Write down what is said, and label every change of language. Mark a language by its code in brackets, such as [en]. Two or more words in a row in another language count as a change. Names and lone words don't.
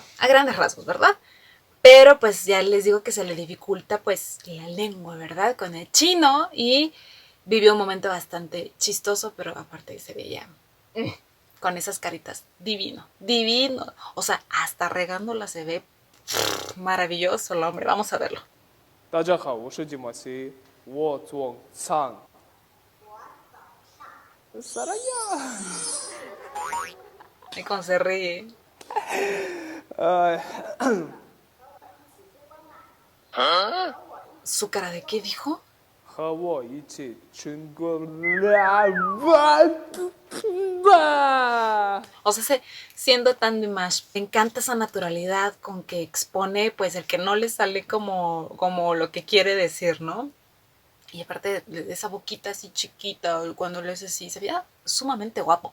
[es] A grandes rasgos, ¿verdad? Pero pues ya les digo que se le dificulta pues la lengua, ¿verdad? Con el chino, y vivió un momento bastante chistoso, pero aparte se veía con esas caritas divino, divino. O sea, hasta regándola se ve maravilloso el hombre. Vamos a verlo. [zh] 大家好，我是金马西，我做唱。Saraya. [es] Y con se ríe. ¿Su cara de qué dijo? [zh] 和我一起春光。 [es] O sea, siendo tan Dimash, me encanta esa naturalidad con que expone, pues el que no le sale como lo que quiere decir, ¿no? Y aparte de esa boquita así chiquita, cuando lo hace así, se veía sumamente guapo.